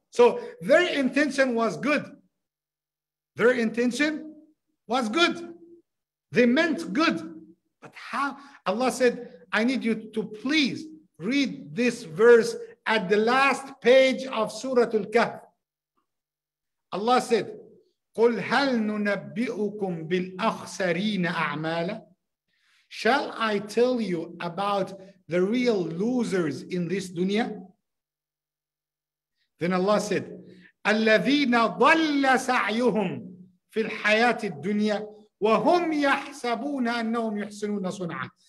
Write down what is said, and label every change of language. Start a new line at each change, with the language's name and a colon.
English: So their intention was good. Their intention was good. They meant good. But how? Allah said, I need you to please read this verse at the last page of Surah Al-Kahf. Allah said,
Arabic: قُلْ هَلْ نُنَبِّئُكُمْ بِالْأَخْسَرِينَ أَعْمَالًا?
English: Shall I tell you about the real losers in this dunya? Then Allah said,
Arabic: الَّذِينَ ضَلَّ سَعْيُهُمْ فِي الْحَيَاةِ الدُّنْيَا وَهُمْ يَحْسَبُونَ أَنَّهُمْ يُحْسِنُونَ صُنْعًا.